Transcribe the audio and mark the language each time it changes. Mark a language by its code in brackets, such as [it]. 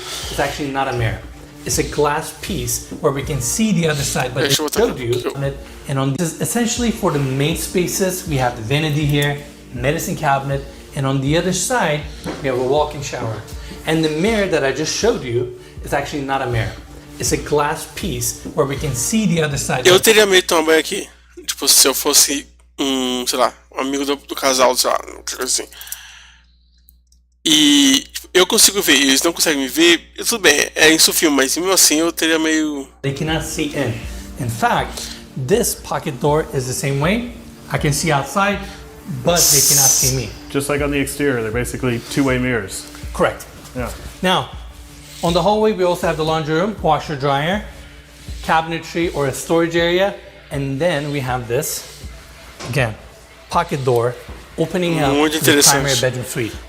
[en] It's actually not a mirror. It's a glass piece where we can see the other side, but it showed you on it. And on this is essentially for the main spaces. We have the vanity here, medicine cabinet, and on the other side, we have a walk-in shower. And the mirror that I just showed you is actually not a mirror. It's a glass piece where we can see the other side. [pt] Eu teria medo de tomar banho aqui. Tipo, se eu fosse sei lá, um amigo do casal, sei lá, assim. E eu consigo ver, eles não conseguem me ver, tudo bem, é isso o filme, mas mesmo assim eu teria meio... [en] They cannot see in. In fact, this pocket door is the same way. I can see outside, but they cannot see me. Just like on the exterior, they're basically two-way mirrors. Correct. Yeah. Now, on the hallway, we also have the laundry room, washer, dryer, cabinetry or a storage area, and then we have this, again, pocket door, opening up the primary bedroom suite.